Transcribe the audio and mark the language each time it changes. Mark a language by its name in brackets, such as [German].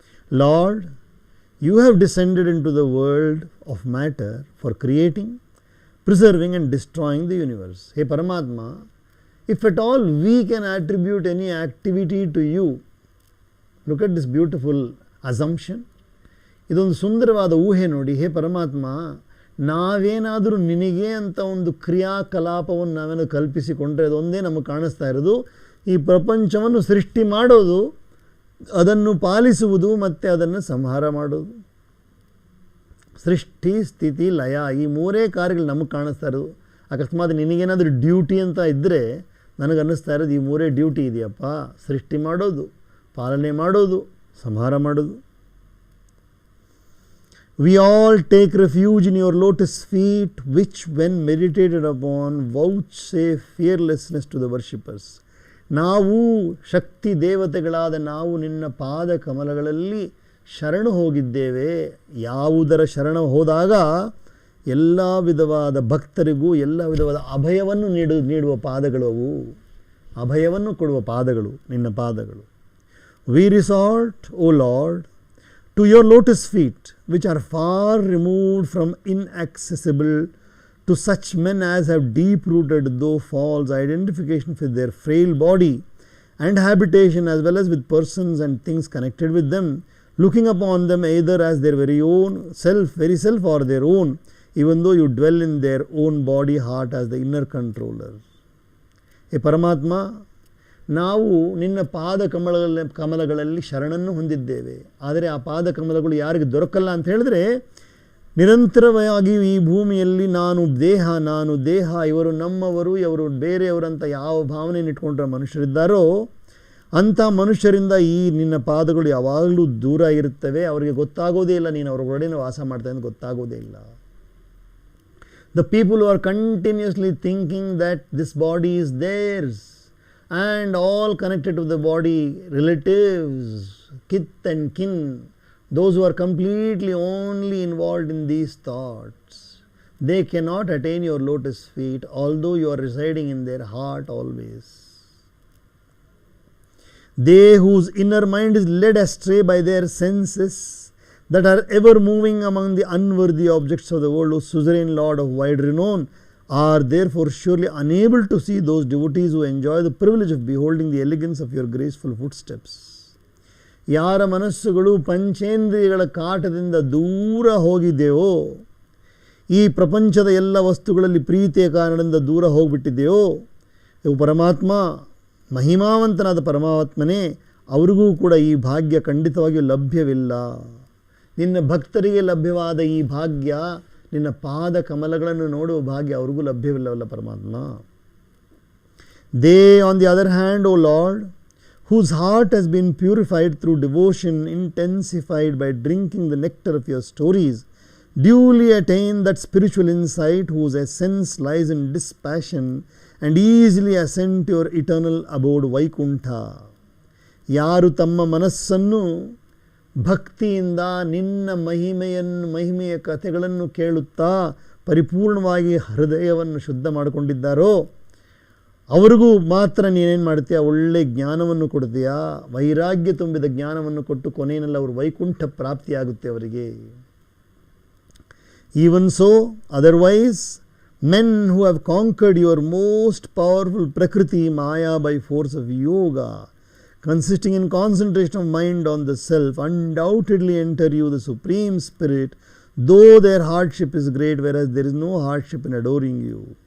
[English] Lord, you have descended into the world of matter for creating, preserving and destroying the universe. Hey Paramatma, if at all we can attribute any activity to you, look at this beautiful assumption. [Kannada] ಇದೊಂದು ಸುಂದರವಾದ ಊಹೆ ನೋಡಿ. ಹೇ ಪರಮಾತ್ಮ, ನಾವೇನಾದರೂ ನಿನಗೆ ಅಂತ ಒಂದು ಕ್ರಿಯಾಕಲಾಪವನ್ನು ನಾವೇನು ಕಲ್ಪಿಸಿಕೊಂಡ್ರೆ ಅದೊಂದೇ ನಮಗೆ ಕಾಣಿಸ್ತಾ ಇರೋದು. ಈ ಪ್ರಪಂಚವನ್ನು ಸೃಷ್ಟಿ ಮಾಡೋದು, ಅದನ್ನು ಪಾಲಿಸುವುದು ಮತ್ತು ಅದನ್ನು ಸಂಹಾರ ಮಾಡೋದು. ಸೃಷ್ಟಿ, ಸ್ಥಿತಿ, ಲಯ, ಈ ಮೂರೇ ಕಾರ್ಯಗಳು ನಮಗೆ ಕಾಣಿಸ್ತಾ ಇರೋದು. ಅಕಸ್ಮಾತ್ ನಿನಗೇನಾದರೂ ಡ್ಯೂಟಿ ಅಂತ ಇದ್ದರೆ ನನಗನ್ನಿಸ್ತಾ ಇರೋದು ಈ ಮೂರೇ ಡ್ಯೂಟಿ ಇದೆಯಪ್ಪ. ಸೃಷ್ಟಿ ಮಾಡೋದು, ಪಾಲನೆ ಮಾಡೋದು, ಸಂಹಾರ ಮಾಡೋದು. [English] We all take refuge in your lotus feet, which when meditated upon vouchsafe fearlessness to the worshippers. [Kannada] ನಾವು ಶಕ್ತಿ ದೇವತೆಗಳಾದ ನಾವು ನಿನ್ನ ಪಾದ ಕಮಲಗಳಲ್ಲಿ ಶರಣು ಹೋಗಿದ್ದೇವೆ. ಯಾವುದರ ಶರಣ ಹೋದಾಗ ಎಲ್ಲ ವಿಧವಾದ ಭಕ್ತರಿಗೂ ಎಲ್ಲ ವಿಧವಾದ ಅಭಯವನ್ನು ನೀಡುವ ಪಾದಗಳು ಅವು. ಅಭಯವನ್ನು ಕೊಡುವ ಪಾದಗಳು ನಿನ್ನ ಪಾದಗಳು. [English] We resort, O Lord, to your lotus feet, which are far removed from inaccessible to such men as have deep-rooted, though false, identification with their frail body and habitation, as well as with persons and things connected with them, looking upon them either as their very self or their own, even though you dwell in their own body, heart as the inner controller. [Kannada] Hey Paramatma, ನಾವು ನಿನ್ನ ಪಾದ ಕಮಲಗಳಲ್ಲಿ ಶರಣನ್ನು ಹೊಂದಿದ್ದೇವೆ. ಆದರೆ ಆ ಪಾದ ಕಮಲಗಳು ಯಾರಿಗೆ ದೊರಕಲ್ಲ ಅಂತ ಹೇಳಿದ್ರೆ, ನಿರಂತರವಾಗಿ ಈ ಭೂಮಿಯಲ್ಲಿ ನಾನು ದೇಹ, ಇವರು ನಮ್ಮವರು, ಇವರು ಬೇರೆಯವರಂತ ಯಾವ ಭಾವನೆಯನ್ನು ಇಟ್ಕೊಂಡ್ರೆ ಮನುಷ್ಯರಿದ್ದಾರೋ ಅಂಥ ಮನುಷ್ಯರಿಂದ ಈ ನಿನ್ನ ಪಾದಗಳು ಯಾವಾಗಲೂ ದೂರ ಇರುತ್ತವೆ. ಅವರಿಗೆ ಗೊತ್ತಾಗೋದೇ ಇಲ್ಲ ನೀನು ಅವ್ರ ಒಳಗಡೆ ವಾಸ ಮಾಡ್ತಾ ಅಂತ ಗೊತ್ತಾಗೋದೇ ಇಲ್ಲ. [English] The people who are continuously thinking that this body is theirs and all connected to the body, relatives, kith and kin, those who are completely only involved in these thoughts, they cannot attain your lotus feet, although you are residing in their heart always. They whose inner mind is led astray by their senses, that are ever moving among the unworthy objects of the world, O suzerain Lord of wide renown, are therefore surely unable to see those devotees who enjoy the privilege of beholding the elegance of your graceful footsteps. [Kannada] ಯಾರ ಮನಸ್ಸುಗಳು ಪಂಚೇಂದ್ರಿಯಗಳ ಕಾಟದಿಂದ ದೂರ ಹೋಗಿದೆಯೋ, ಈ ಪ್ರಪಂಚದ ಎಲ್ಲ ವಸ್ತುಗಳಲ್ಲಿ ಪ್ರೀತಿಯ ಕಾರಣದಿಂದ ದೂರ ಹೋಗಿಬಿಟ್ಟಿದೆಯೋ, ಇವು ಪರಮಾತ್ಮ, ಮಹಿಮಾವಂತನಾದ ಪರಮಾತ್ಮನೇ, ಅವರಿಗೂ ಕೂಡ ಈ ಭಾಗ್ಯ ಖಂಡಿತವಾಗಿಯೂ ಲಭ್ಯವಿಲ್ಲ. ನಿನ್ನ ಭಕ್ತರಿಗೆ ಲಭ್ಯವಾದ ಈ ಭಾಗ್ಯ, ನಿನ್ನ ಪಾದ ಕಮಲಗಳನ್ನು ನೋಡುವ ಭಾಗ್ಯ ಅವ್ರಿಗೂ ಲಭ್ಯವಿಲ್ಲವಲ್ಲ ಪರಮಾತ್ಮ. [English] They on the other hand, O lord, whose heart has been purified through devotion, intensified by drinking the nectar of your stories, duly attain that spiritual insight whose essence lies in dispassion, and easily ascend to your eternal abode Vaikuntha. [Kannada] ಯಾರು ತಮ್ಮ ಮನಸ್ಸನ್ನು ಭಕ್ತಿಯಿಂದ ನಿನ್ನ ಮಹಿಮೆಯ ಕಥೆಗಳನ್ನು ಕೇಳುತ್ತಾ ಪರಿಪೂರ್ಣವಾಗಿ ಹೃದಯವನ್ನು ಶುದ್ಧ ಮಾಡಿಕೊಂಡಿದ್ದಾರೋ ಅವರಿಗೂ ಮಾತ್ರ ನೀನೇನು ಮಾಡ್ತೀಯ, ಒಳ್ಳೆ ಜ್ಞಾನವನ್ನು ಕೊಡ್ತೀಯಾ, ವೈರಾಗ್ಯ ತುಂಬಿದ ಜ್ಞಾನವನ್ನು ಕೊಟ್ಟು ಕೊನೆಯಲ್ಲಿ ಅವರು ವೈಕುಂಠ ಪ್ರಾಪ್ತಿಯಾಗುತ್ತೆ ಅವರಿಗೆ. [English] Even so, otherwise, men who have conquered your most powerful Prakriti Maya by force of yoga, consisting in concentration of mind on the self, undoubtedly enter you the Supreme Spirit, though their hardship is great, whereas there is no hardship in adoring you.